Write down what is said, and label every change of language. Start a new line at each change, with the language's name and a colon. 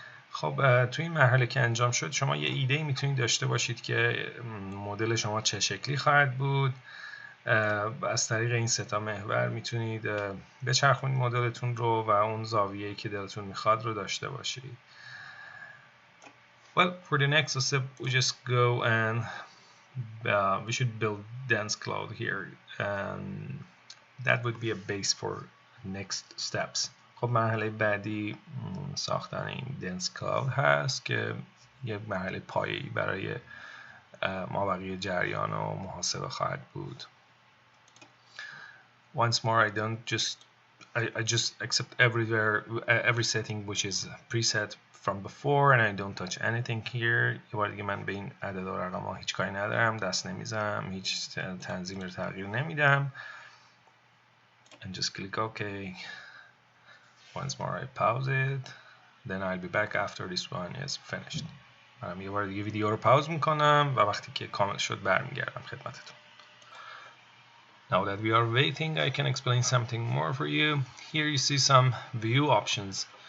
Persian: خب تو این مرحله که انجام شد شما یه ایده میتونید داشته باشید که مدل شما چه شکلی خواهد بود. از طریق این 3 محور میتونید بچرخونید مدلتون رو و اون زاویه‌ای که دلتون میخواد رو داشته باشید.
English: Well, for the next step we just go and we should build dense cloud here, and that would be a base for next steps.
Persian: خب مرحله بعدی ساختن این dense cloud هست که یک مرحله پایه‌ای برای مابقی جریان و محاسبه خواهد بود.
English: Once more, I just accept every setting which is preset from before, and I don't touch anything here.
Persian: یه بار دیگه من به این عدد و رقم ها هیچ کاری ندارم، دست نمیزنم، هیچ تنظیم رو تغییر نمیدم.
English: And just click OK. Once more I pause it, then I'll be back after this one is finished.
Persian: من یه بار دیگه ویدیو رو پاوز میکنم و وقتی که کامل شد برمیگردم خدمتتون.
English: Now that we are waiting, I can explain something more for you. Here you see some view options.